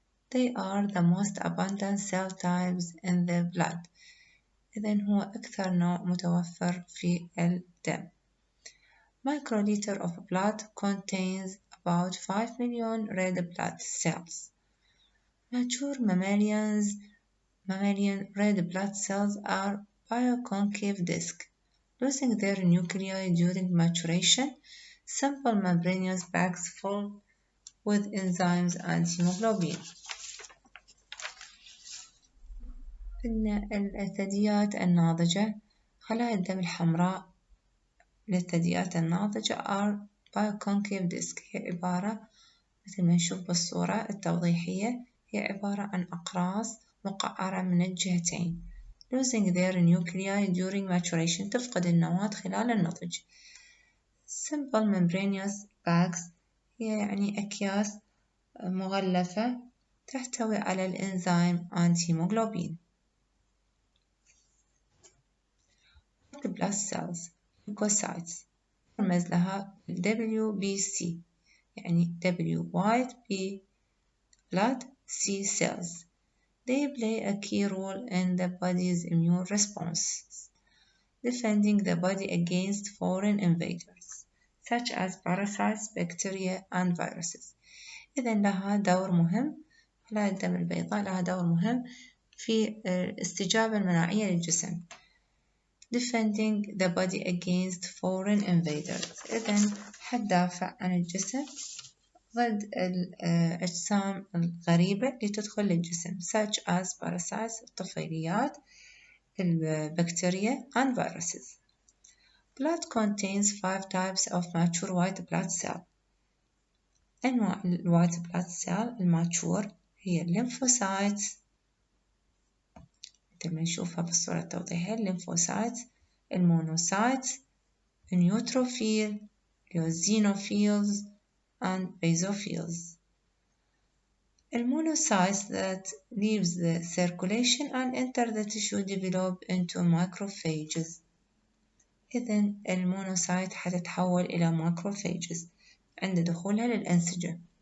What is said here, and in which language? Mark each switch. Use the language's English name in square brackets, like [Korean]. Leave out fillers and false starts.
[English] They are the most abundant cell types in the blood. [Arabic] إذن هو أكثر نوع متوفر في الدم. [English] Microliter of blood contains about 5 million red blood cells. Mature mammalian red blood cells are bioconcave disc, losing their nuclei during maturation. Simple membranous bags full with enzymes and hemoglobin. [Arabic] إن الثدييات الناضجة خلايا الدم الحمراء للثدييات الناضجة [English] are bioconcave disc. [Arabic] هي عبارة مثل ما نشوف بالصورة التوضيحية، هي عبارة عن أقراص مقعرة من الجهتين. [English] losing their nuclei during maturation [Arabic] تفقد النواة خلال النضج. [English] simple membranous bags [Arabic] هي يعني أكياس مغلفة تحتوي على الإنزيم [English] and hemoglobin. White blood cells leukocytes [Arabic] يرمز لها [English] WBC يعني W white B blood C cells. They play a key role in the body's immune response, defending the body against foreign invaders such as parasites, bacteria and viruses. [Arabic] إذن لها دور مهم. خلايا الدم البيضاء لها دور مهم في الاستجابة المناعية للجسم. [English] defending the body against foreign invaders. [Arabic] إذن حتدافع عن الجسم ضد الأجسام الغريبة اللي تدخل للجسم [English] such as parasites [Arabic] الطفيليات [English] bacteria and viruses. Blood contains 5 types of mature white blood cell. [Arabic] أنواع الوايت blood cell الماتشور هي الليمفوسايتس مثل ما نشوفها بالصورة التوضيحية الليمفوسايتس المونوسايتس النيوتروفيل الزينوفيلز [English] and basophils. Monocytes that leaves the circulation and enter the tissue develop into macrophages. [Arabic] إذن المونوسايت حتتحول إلى macrophages عند دخولها للأنسجة.